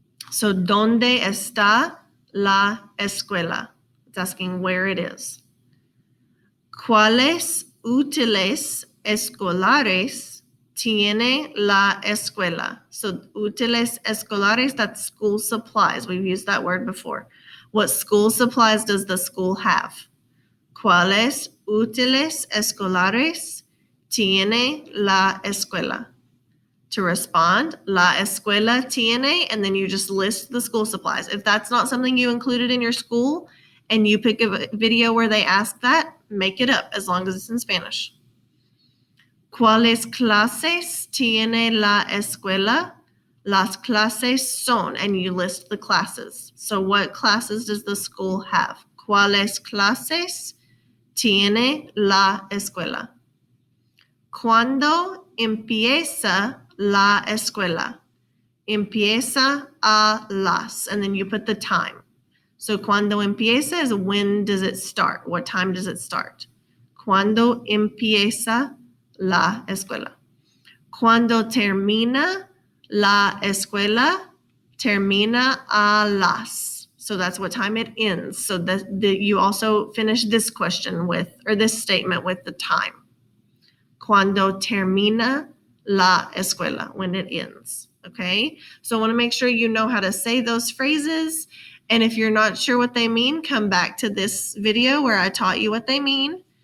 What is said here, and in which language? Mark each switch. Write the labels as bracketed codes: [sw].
[es] So, ¿dónde está la escuela? [en] It's asking where it is. [es] ¿Cuáles útiles escolares tiene la escuela? [en] So, útiles escolares, that's school supplies. We've used that word before. What school supplies does the school have? [es] ¿Cuáles útiles escolares tiene la escuela? [en] To respond, [es] la escuela tiene, [en] and then you just list the school supplies. If that's not something you included in your school and you pick a video where they ask that, make it up as long as it's in Spanish. [es] ¿Cuáles clases tiene la escuela? Las clases son, [en] and you list the classes. So what classes does the school have? [es] ¿Cuáles clases tiene la escuela? ¿Cuándo empieza la escuela? Empieza a las, [en] and then you put the time. So [es] cuando empieza [en] is when does it start? What time does it start? [es] Cuando empieza la escuela. Cuando termina la escuela, termina a las. [en] So that's what time it ends. So you also finish this question with, or this statement with the time. [es] Cuando termina la escuela, [en] when it ends, okay? So I want to make sure you know how to say those phrases. And if you're not sure what they mean, come back to this video where I taught you what they mean.